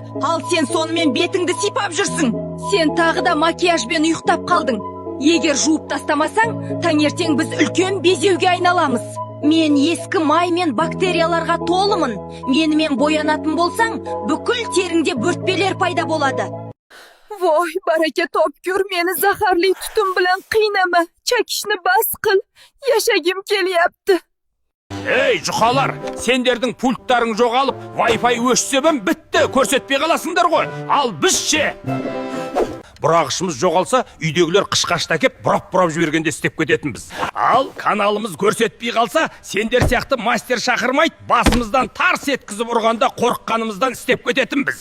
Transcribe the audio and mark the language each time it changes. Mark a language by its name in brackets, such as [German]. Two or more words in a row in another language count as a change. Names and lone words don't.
[Kazakh] Ал сен сонымен бетіңді сипап жүрсің. Сен тағы да макияжбен ұйықтап қалдың. Егер жуып тастамасаң, таңертең біз үлкен безеуге айналамыз. Мен ескі май мен бактерияларға толымын. Менімен боянатын болсаң, бүкіл теріңде бөртпелер пайда болады. [Uzbek] Voy, baraka topkur, meni zaharli tutun bilan qiynama. Chakishni bas qil. Yashagim kelyapti. Ey juqalar, [Kazakh] sendердің pultlaring жоғалып, Wi-Fi өшсе бім бітті, көрсетпей қаласыңдар ғой. Ал бізше. Бірақ ішіміз жоғалса, үйдегілер қышқашта кеп, бұрап жібергенде істеп кететінбіз. Ал каналымыз көрсетпей қалса, сендер сияқты мастер шақырмайды, басымыздан тарс еткізіп ұрғанда қорыққанымыздан істеп кететінбіз.